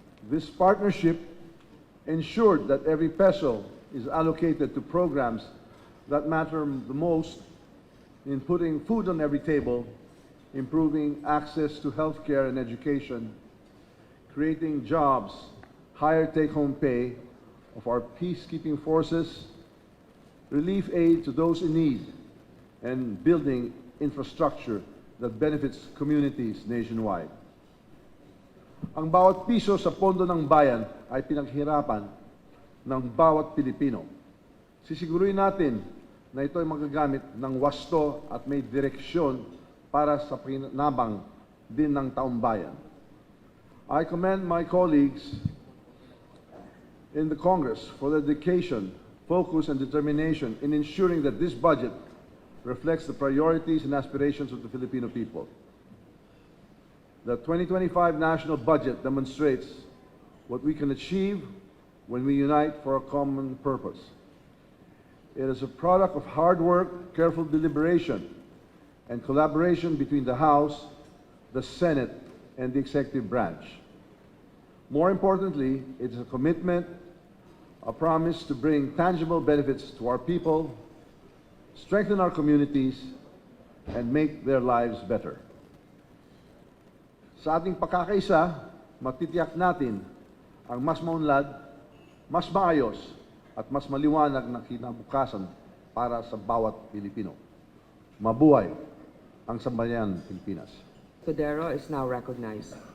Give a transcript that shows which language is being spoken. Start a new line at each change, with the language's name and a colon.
English: This partnership ensured that every peso is allocated to programs that matter the most in putting food on every table, improving access to healthcare and education, creating jobs, higher take-home pay of our peacekeeping forces, relief aid to those in need, and building infrastructure that benefits communities nationwide.
Filipino: Ang bawat piso sa pondo ng bayan ay pinaghirapan ng bawat Pilipino. Sisiguruhin natin na ito ay magagamit ng wasto at may direksyon para sa pinabang din ng taong bayan.
English: I commend my colleagues in the Congress for their dedication, focus, and determination in ensuring that this budget reflects the priorities and aspirations of the Filipino people. The 2025 national budget demonstrates what we can achieve when we unite for a common purpose. It is a product of hard work, careful deliberation, and collaboration between the House, the Senate, and the executive branch. More importantly, it is a commitment, a promise to bring tangible benefits to our people, strengthen our communities, and make their lives better.
Filipino: Sa ating pagkakaisa, matitiyak natin ang mas maunlad, mas maayos, at mas maliwanag na kinabukasan para sa bawat Pilipino. Mabuhay ang sambayan Pilipinas.
English: Cordero is now recognized.